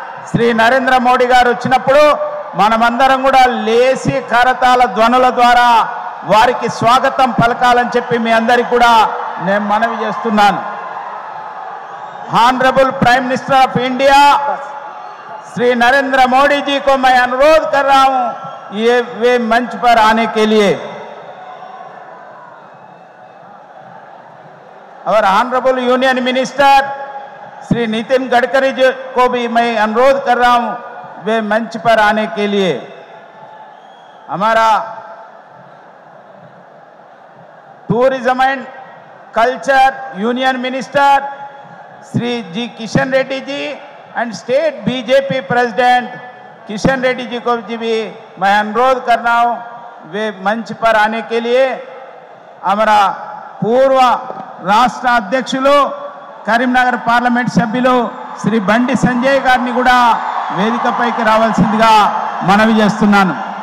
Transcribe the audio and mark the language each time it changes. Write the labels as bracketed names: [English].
[Telugu] శ్రీ నరేంద్ర మోడీ గారు వచ్చినప్పుడు మనమందరం కూడా లేసి కరతాళ ధ్వనుల ద్వారా వారికి స్వాగతం పలకాలని చెప్పి మీ అందరికీ కూడా నేను మనవి చేస్తున్నాను। [Hindi] Honourable prime minister of India Shri Narendra Modi ji को मैं अनुरोध कर रहा हूं ये वे मंच पर आने के लिए। और honourable union minister Shri Nitin Gadkari ji को भी मैं अनुरोध कर रहा हूं वे मंच पर आने के लिए। हमारा tourism and culture union minister Shri ji Kishan Reddy ji and state BJP president Kishan Reddy ji को भी मैं अनुरोध कर रहा हूं वे मंच पर आने के लिए। हमारा पूर्व राष्ट्र [Telugu] अध्यक्षुలు కరీంనగర్ పార్లమెంట్ సభ్యులు శ్రీ బండి సంజయ్ గారిని కూడా వేదికపైకి రావాల్సిందిగా మనవి చేస్తున్నాను।